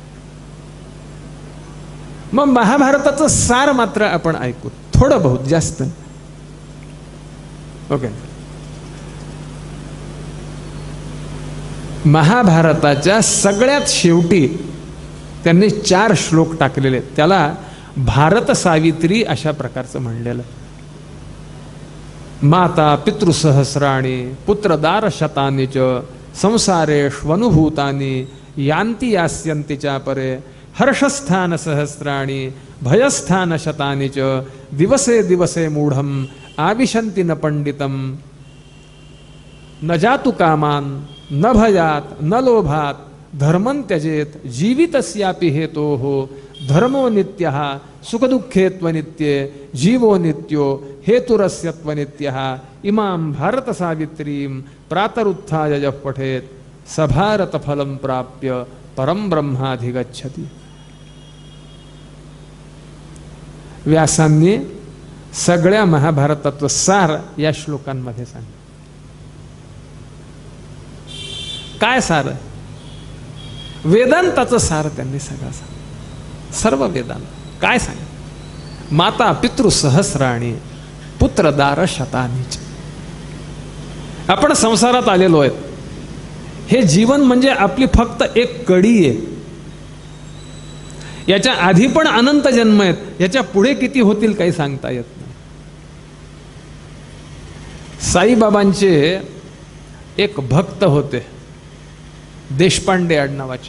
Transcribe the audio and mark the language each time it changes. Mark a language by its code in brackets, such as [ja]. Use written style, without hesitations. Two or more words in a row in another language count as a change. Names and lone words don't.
[mr] मग महाभारताचं सार मात्र आपण ऐकू, थोडं बहुत, जास्त. ओके. महाभारताच्या सगळ्यात शेवटी त्यांनी 4 श्लोक टाकलेले, त्याला भारत सावित्री अशा प्रकारचं म्हणलेलं. [sa] माता पितृसहस्राणि पुत्रदार शतानि च संसारेष्वनुभूतानि यान्ति यास्यन्ति च परे हर्षस्थान सहस्राणि भयस्थान शतानि च दिवसे दिवसे मूढम आविशन्ति न पंडितम न जातु कामान न भयात न लोभात धर्मं त्यजेत जीवितस्यापि हेतोः धर्मो नित्यः सुखदुःखे त्वनित्ये जीवो नित्यो हेतुरस्य त्वनित्यः इमां भारत सावित्रीं प्रातरुत्थाय यः पठेत् स भारत फलं प्राप्य परम ब्रह्माधिगच्छति. [mr] व्यासांनी सगळ्या महाभारताचं सार या श्लोकांमध्ये सांगितलं. काय सार? वेदांताचं सार त्यांनी सगळं सांगितलं. सर्व वेदांत काय सांगितलं? [sa] माता पितृ सहस्राणि पुत्रदार शतानि. [mr] आपण संसारात आलेलो आहेत. हे जीवन म्हणजे आपली फक्त एक कडी आहे. याच्या आधी पण अनंत जन्म आहेत, याच्या पुढे किती होतील काही सांगता येत नाही. साईबाबांचे एक भक्त होते देशपांडे आडनावाचे.